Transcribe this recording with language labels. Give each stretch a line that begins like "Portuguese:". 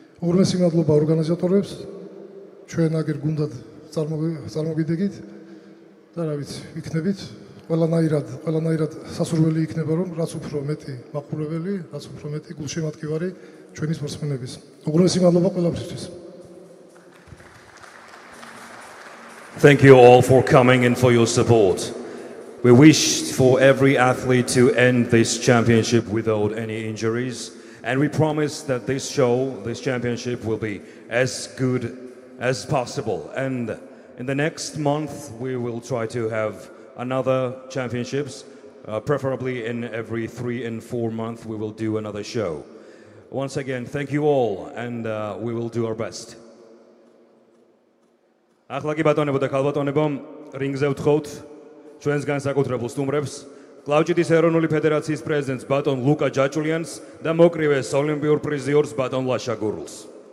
Georgian: უღრმესი მადლობა ორგანიზატორებს. ჩვენ აგერ გუნდად წარმოგიდგით და რა ვიცი, იქნებით ყველანაირად სასურველი იქნება რომ რაც უფრო მეტი მაყურებელი, რაც უფრო მეტი გულშემატკივარი ჩვენი სპორტსმენების. უღრმესი მადლობა ყველაფრისთვის.
English: Thank you all for coming and for your support. We wish for every athlete to end this championship without any injuries, and we promise that this championship will be as good as possible. And in the next month, we will try to have another championships, preferably in every 3 and 4 months, we will do another show. Once again, thank you all, and we will do our best.
Georgian: ახლა კი ბატონებო და ქალბატონებო, რინგზე ვთხოვთ ჩვენს განსაკუთრებულ სტუმრებს, კლავჭიდის ეროვნული ფედერაციის პრეზიდენტს ბატონ ლუკა ჯაჭულიანს და მოკრივეს ოლიმპიურ პრიზიორს ბატონ ლაშა გურულს.